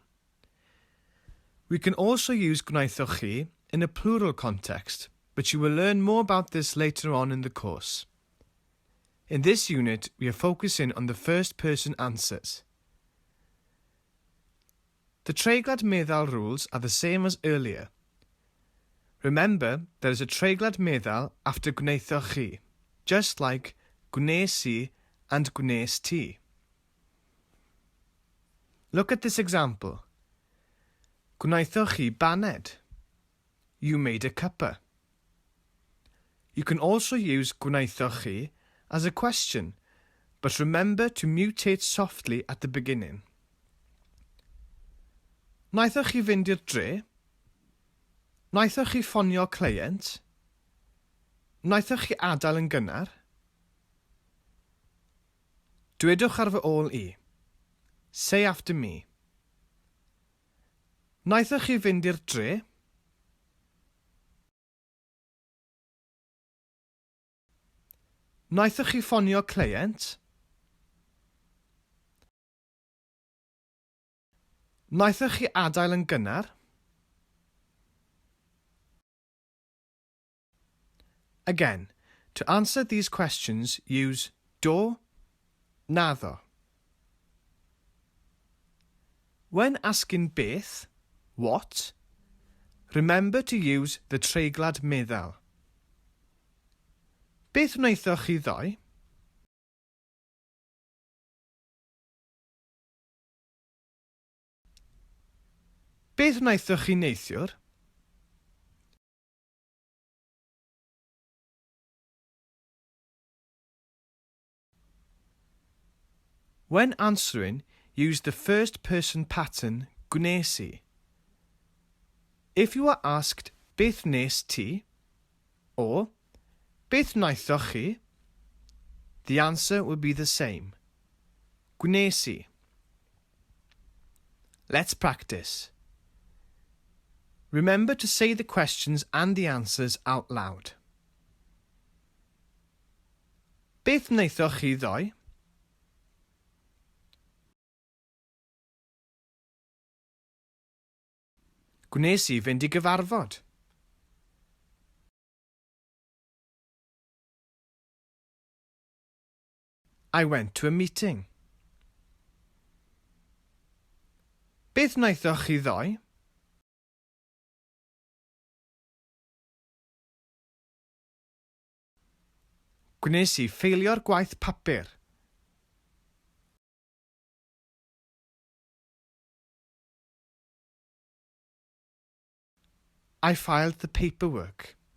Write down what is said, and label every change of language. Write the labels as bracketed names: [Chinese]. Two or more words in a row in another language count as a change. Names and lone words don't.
[English] We can also use Gwnaethoch in a plural context, but you will learn more about this later on in the course. In this unit, we are focusing on the first-person answers. The [Welsh] treiglad meddal [English] rules are the same as earlier. Remember, there is a [Welsh] treiglad meddal [English] after Gwnaethoch, just like [Welsh] gwnes I [English] and [Welsh] gwnes ti. [English] Look at this example. [Welsh] Gwnaethoch baned. [English] You made a cuppa. You can also use Gwnaethoch as a question, but remember to mutate softly at the beginning. [Welsh] Gwnaethoch chi fynd i'r dre? Gwnaethoch chi ffonio cleient? Gwnaethoch chi adael yn gynnar? Dwedwch ar fy ôl I. [English] Say after me. [Welsh] Gwnaethoch chi fynd i'r dre? Gwnaethoch chi ffonio cleient? Gwnaethoch chi adael yn gynnar? [English] Again, to answer these questions, use [Welsh] do, naddo. [English] When asking beth, what, remember to use the [Welsh] treiglad meddal. Beth wnaethoch chi ddoe? Beth wnaethoch chi neithiwr? [English] When answering, use the first-person pattern [Welsh] gwnes I. [English] If you are asked [Welsh] beth wnes ti [English] or [Welsh] beth wnaethoch chi, [English] the answer will be the same. [Welsh] Gwnes I. [English] Let's practice. Remember to say the questions and the answers out loud. [Welsh] Beth wnaethoch chi ddoe? Gwnes I fynd I gyfarfod. [English] I went to a meeting. [Welsh] Beth wnaethoch chi ddoe? Gwnes I ffeilio'r gwaith papur. [English] I filed the paperwork.